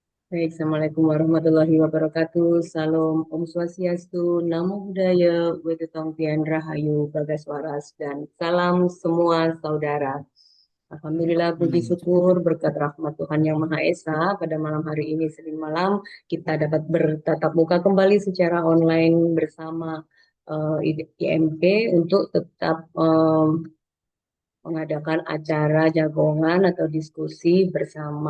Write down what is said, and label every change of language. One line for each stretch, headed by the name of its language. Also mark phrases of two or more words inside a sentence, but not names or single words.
Indonesian: Baik,
Arabic: السلام عليكم ورحمة الله وبركاته.
Indonesian: Salam Om Swastiastu,
Pali: Namo Buddhaya,
Indonesian: Wedetong Tian Rahayu,
Javanese: Bagas Waras,
Indonesian: dan salam semua saudara. Alhamdulillah, puji syukur berkat rahmat Tuhan Yang Maha Esa, pada malam hari ini, Senin malam, kita dapat bertatap muka kembali secara online bersama IMP untuk tetap mengadakan acara jagongan atau diskusi bersama.